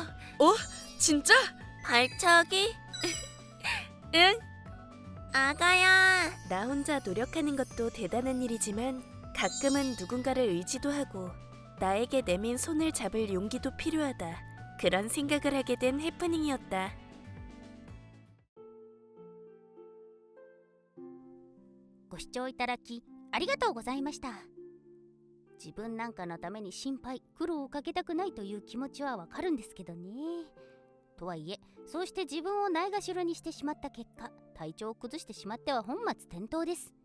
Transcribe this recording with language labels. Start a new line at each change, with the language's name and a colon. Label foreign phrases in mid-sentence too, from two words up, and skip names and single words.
Korean: 진짜? 발차기? 응. 아가야. 나 혼자 노력하는 것도 대단한 일이지만 가끔은 누군가를 의지도 하고 나에게 내민 손을 잡을 용기도 필요하다. 그런 생각을 하게 된 해프닝이었다.
Japanese: ご視聴いただきありがとうございました。自分なんかのために心配苦労をかけたくないという気持ちはわかるんですけどね。とはいえ、そうして自分をないがしろにしてしまった結果、体調を崩してしまっては本末転倒です。